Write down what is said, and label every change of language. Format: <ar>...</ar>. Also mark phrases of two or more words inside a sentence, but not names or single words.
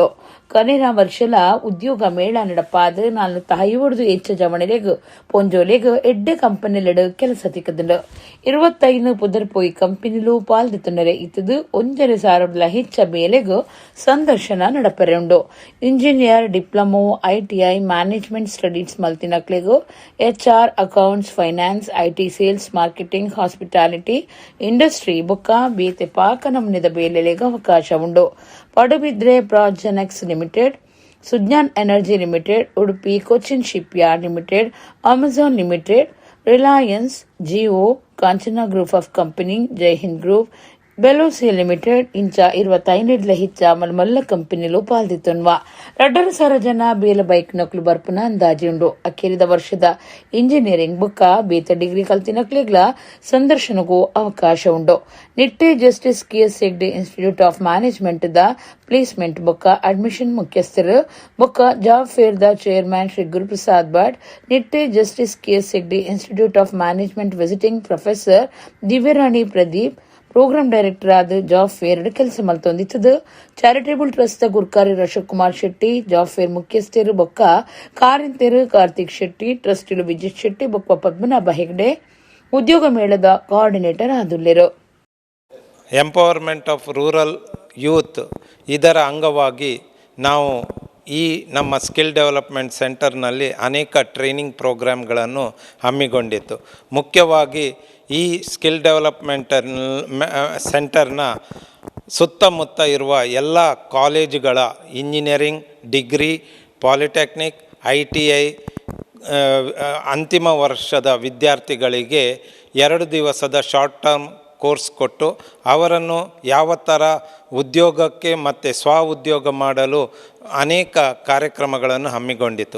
<tcy>ಕನೆರ ವರ್ಷಲ ಉದ್ಯೋಗ ಮೇಳ ನಡಪಾದ 450 ಹೆಚ್ಚು ಜವಣಲೆಗ್ ಪೊಂಜೋಲೆಗ್ ಎಡ್ಡೆ ಕಂಪನಿಲೆಡ್ ಕೆಲಸ ತಿಕ್ಕದುಂಡು. 25 ಪುದರ್ ಪೋಯಿ ಕಂಪನಿಲು ಪಾಲ್ದೊಂಡರೆ ಇತದು 1,000 ಹೆಚ್ಚ ಬೇಲೆಗ್ ಸಂದರ್ಶನ ನಡಪೆರುಂಡು. ಇಂಜಿನಿಯರ್, ಡಿಪ್ಲೊಮೊ, ಐಟಿಐ,</tcy> <en>management studies</en> <tcy>ಮಲ್ತಿನಕ್ಲೆಗ್ HR, ಅಕೌಂಟ್ಸ್, ಫೈನಾನ್ಸ್, ಐಟಿ, ಸೇಲ್ಸ್, ಮಾರ್ಕೆಟಿಂಗ್, ಹಾಸ್ಪಿಟಾಲಿಟಿ, ಇಂಡಸ್ಟ್ರಿ ಬೊಕ್ಕ ಬೇತೆ ಪಾಕ ನಮೂನೆದ ಬೇಲೆಲೆಗ್ ಅವಕಾಶ ಉಂಡು. ಪಡುಬಿದ್ರೆ ಪ್ರಾಜೆನೆಕ್ಸ್ ಲಿಮಿಟೆಡ್, ಸುಜ್ಞಾನ್ ಎನರ್ಜಿ ಲಿಮಿಟೆಡ್, ಉಡುಪಿ ಕೊಚ್ಚಿನ್ ಶಿಪ್ ಯಾರ್ಡ್ ಲಿಮಿಟೆಡ್, ಅಮೆಜಾನ್ ಲಿಮಿಟೆಡ್, ರಿಲಯನ್ಸ್, ಜಿಯೋ, ಕಾಂಚನಾ ಗ್ರೂಪ್ ಆಫ್ ಕಂಪನಿ, ಜೈ ಹಿಂದ್ ಗ್ರೂಪ್, ಬೆಲೋಸಿ ಲಿಮಿಟೆಡ್ ಇಂಚ 25 ಹಿಚ್ಚ ಮಲ್ಮಲ್ಲ ಕಂಪನಿಲು ಪಾಲ್ದಿತ್ತನ್ವ 2,000 ಜನ ಬೇಲ ಬೈಕ್ ನಕ್ಲು ಬರ್ಪುನ ಅಂದಾಜಿ ಉಂಡು. ಅಕ್ಕೇರಿದ ವರ್ಷದ ಇಂಜಿನಿಯರಿಂಗ್ ಬುಕ್ಕ ಬೇತ ಡಿಗ್ರಿ ಕಲ್ತಿನಕ್ಲಿಗ್ಲ ಸಂದರ್ಶನಗೂ ಅವಕಾಶ ಉಂಡು. ನಿಟ್ಟೆ ಜಸ್ಟಿಸ್ KS ಹೆಗ್ಡೆ ಇನ್ಸ್ಟಿಟ್ಯೂಟ್ ಆಫ್ ಮ್ಯಾನೇಜ್ಮೆಂಟ್ ದ ಪ್ಲೇಸ್ಮೆಂಟ್ ಬುಕ್ಕ ಅಡ್ಮಿಷನ್ ಮುಖ್ಯಸ್ಥರು ಬುಕ್ಕ</tcy> <en>job fair</en> <tcy>ದ ಚೇರ್ಮನ್ ಶ್ರೀ ಗುರುಪ್ರಸಾದ್ ಭಟ್, ನಿಟ್ಟೆ ಜಸ್ಟಿಸ್ KS ಹೆಗ್ಡೆ ಇನ್ಸ್ಟಿಟ್ಯೂಟ್ ಆಫ್ ಮ್ಯಾನೇಜ್ಮೆಂಟ್</tcy> <en>visiting professor</en> <tcy>ದಿವ್ಯರಾಣಿ ಪ್ರದೀಪ್,</tcy> <en>program director</en> <tcy>ಆದ</tcy> <en>job fair</en> <tcy>ಕೆಲಸ ಮಲ್ತೊಂದಿತ್ತದು.</tcy> <en>charitable trust</en> <tcy>ಗುರ್ಕಾರಿ ಅಶೋಕ್ ಕುಮಾರ್ ಶೆಟ್ಟಿ,</tcy> <en>job fair</en> <tcy>ಮುಖ್ಯಸ್ಥರು ಬೊಕ್ಕ ಕಾರಿಂತೆರು ಕಾರ್ತಿಕ್ ಶೆಟ್ಟಿ, ಟ್ರಸ್ಟಿಲು ವಿಜಿತ್ ಶೆಟ್ಟಿ ಬೊಕ್ಕ ಪದ್ಮನಾಭ ಹೆಗ್ಡೆ ಉದ್ಯೋಗ ಮೇಳದ ಕೋಆರ್ಡಿನೇಟರ್ ಆದುಲ್ಲೆರು.</tcy> <en>empowerment of rural youth</en> <kn>ಇದರ ಅಂಗವಾಗಿ ನಾವು ಈ ನಮ್ಮ</kn> <en>skill development centernalli</en> <kn>ಅನೇಕ</kn> <en>training programgalannu</en> <kn>ಹಮ್ಮಿಕೊಂಡಿತ್ತು. ಮುಖ್ಯವಾಗಿ ಈ</kn> <en>skill development centerna</en> <kn>ಸುತ್ತಮುತ್ತ ಇರುವ ಎಲ್ಲ ಕಾಲೇಜುಗಳ ಇಂಜಿನಿಯರಿಂಗ್, ಡಿಗ್ರಿ, ಪಾಲಿಟೆಕ್ನಿಕ್, ITI ಅಂತಿಮ ವರ್ಷದ ವಿದ್ಯಾರ್ಥಿಗಳಿಗೆ 2 ದಿವಸದ</kn> <en>short term course</en> <kn>ಕೊಟ್ಟು ಅವರನ್ನು ಯಾವ ಥರ ಉದ್ಯೋಗಕ್ಕೆ ಮತ್ತು ಉದ್ಯೋಗ ಮಾಡಲು ಅನೇಕ ಕಾರ್ಯಕ್ರಮಗಳನ್ನು ಹಮ್ಮಿಕೊಂಡಿತ್ತು.</kn>